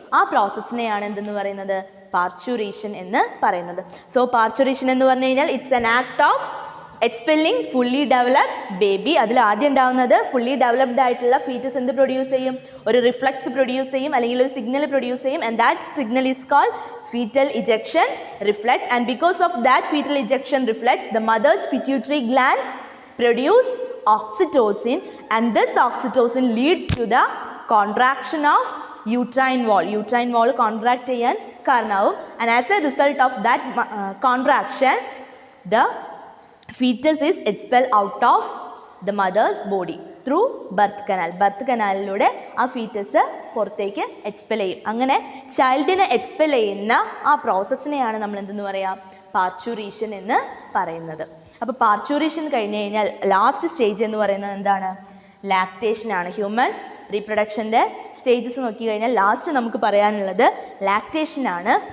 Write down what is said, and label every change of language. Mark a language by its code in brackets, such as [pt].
[ml] ആ പ്രോസസ്സിനെയാണ് എന്തെന്ന് പറയുന്നത്, പാർച്യൂറേഷൻ എന്ന് പറയുന്നത്. [en] so parturition [ml] എന്ന് പറഞ്ഞു കഴിഞ്ഞാൽ [en] It's an act of expelling fully developed baby. [ml] അതിൽ ആദ്യം ഉണ്ടാവുന്നത് ഫുള്ളി ഡെവലപ്ഡ് ആയിട്ടുള്ള ഫീറ്റസ് എന്ത് പ്രൊഡ്യൂസ് ചെയ്യും, ഒരു റിഫ്ലക്സ് പ്രൊഡ്യൂസ് ചെയ്യും, അല്ലെങ്കിൽ ഒരു സിഗ്നൽ പ്രൊഡ്യൂസ് ചെയ്യും. [en] And that signal is called fetal ejection reflex. And because of that fetal ejection reflex, the mother's pituitary gland produce oxytocin, and this oxytocin leads to the contraction of uterine wall. Uterine wall contract [ml] ചെയ്യാൻ കാരണമാവും. [en] And as a result of that contraction, the fetus is expelled out of the mother's body through birth canal. [ml] Birth കനാലിലൂടെ ആ foetus പുറത്തേക്ക് expel ചെയ്യും. അങ്ങനെ ചൈൽഡിനെ expel ചെയ്യുന്ന ആ പ്രോസസ്സിനെയാണ് നമ്മൾ എന്തെന്ന് പറയാം, പാർച്യൂറേഷൻ എന്ന് പറയുന്നത്. അപ്പോൾ പാർച്യൂറേഷൻ കഴിഞ്ഞ് കഴിഞ്ഞാൽ ലാസ്റ്റ് സ്റ്റേജ് എന്ന് പറയുന്നത് എന്താണ്, ലാക്ടേഷനാണ്. ഹ്യൂമൻ റീപ്രൊഡക്ഷൻ്റെ സ്റ്റേജസ് നോക്കി കഴിഞ്ഞാൽ ലാസ്റ്റ് നമുക്ക് പറയാനുള്ളത് ലാക്ടേഷനാണ്.